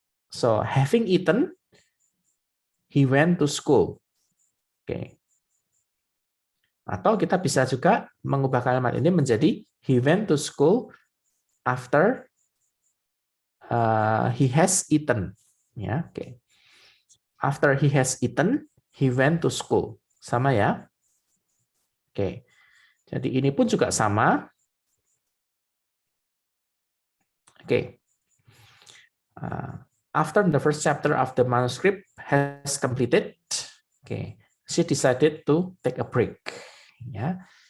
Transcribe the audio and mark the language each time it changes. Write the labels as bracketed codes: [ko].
[en] So, having eaten, he went to school. Oke. [id] Atau kita bisa juga mengubah kalimat ini menjadi [en] he went to school after he has eaten. Ya, oke. After he has eaten, he went to school. [id] Sama ya. Oke. Jadi ini pun juga sama. Oke. [en] After the first chapter of the manuscript has completed, okay, she decided to take a break. Yeah.